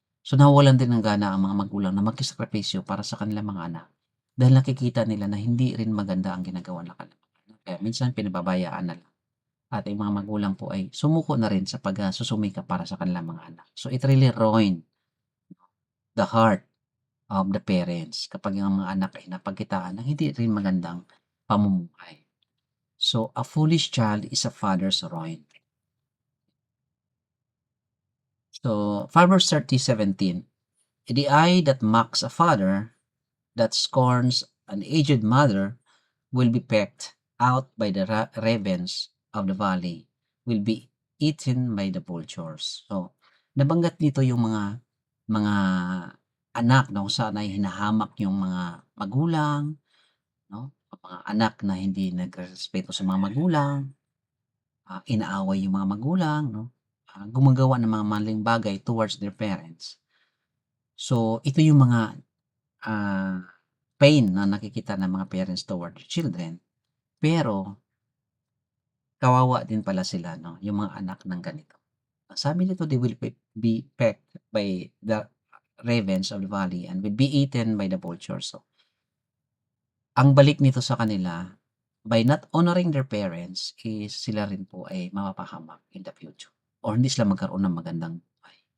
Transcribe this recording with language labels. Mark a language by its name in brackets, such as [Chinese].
[Filipino] So nawawalan din ng gana ang mga magulang na magsakripisyo para sa kanilang mga anak dahil nakikita nila na hindi rin maganda ang ginagawa ng kanilang mga anak. Kaya minsan pinababayaan na lang. At yung mga magulang po ay sumuko na rin sa pagsusumikap para sa kanilang mga anak. [English] So it really ruined the heart of the parents [Filipino] kapag ang mga anak ay napagkitaan ng hindi rin magandang pamumuhay. [English] So a foolish child is a father's ruin. So Proverbs 30:17, the eye that mocks a father, that scorns an aged mother, will be pecked out by the ravens of the valley, will be eaten by the vultures. [Filipino] So, nabanggit dito yung mga anak na kung saan ay hinahamak yung mga magulang, no? Mga anak na hindi nagrerespeto sa mga magulang, inaaway yung mga magulang, no? Gumagawa ng mga maling bagay [English] towards their parents. [Filipino] So, ito yung mga ah, pain na nakikita ng mga parents [English] toward their children. [Filipino] Pero kawawa din pala sila 'no, yung mga anak ng ganito. Ang sabi dito, [English] they will be pecked by the ravens of the valley and will be eaten by the vultures. [Filipino] So, ang balik nito sa kanila, [English] by not honoring their parents [Filipino] is sila rin po ay mapapahamak [English] in the future [Filipino] or hindi sila magkaroon ng magandang buhay.